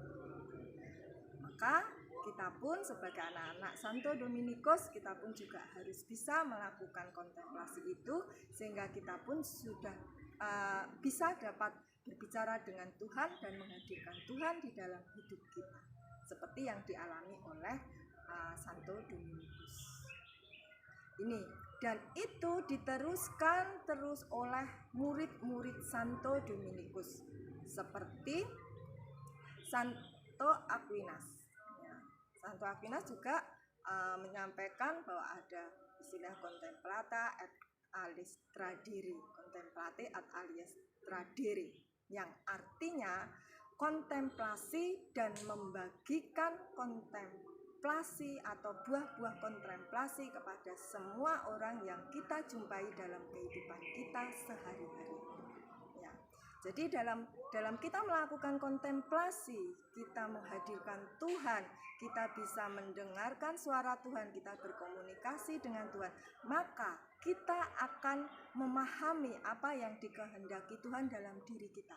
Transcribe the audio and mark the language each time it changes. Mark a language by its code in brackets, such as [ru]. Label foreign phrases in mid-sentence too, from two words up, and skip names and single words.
[id] Maka kita pun sebagai anak-anak Santo Dominikus, kita pun juga harus bisa melakukan kontemplasi itu, sehingga kita pun sudah bisa dapat berbicara dengan Tuhan dan menghadirkan Tuhan di dalam hidup kita, seperti yang dialami oleh Santo Dominikus ini. Dan itu diteruskan terus oleh murid-murid Santo Dominikus, seperti Santo Aquinas. Santo Aquinas juga menyampaikan bahwa ada istilah [la] contemplata et aliis tradere, contemplate et aliis tradere, [id] yang artinya kontemplasi dan membagikan kontemplasi atau buah-buah kontemplasi kepada semua orang yang kita jumpai dalam kehidupan kita sehari-hari. Ya. Jadi dalam kita melakukan kontemplasi, kita menghadirkan Tuhan, kita bisa mendengarkan suara Tuhan, kita berkomunikasi dengan Tuhan, maka kita akan memahami apa yang dikehendaki Tuhan dalam diri kita.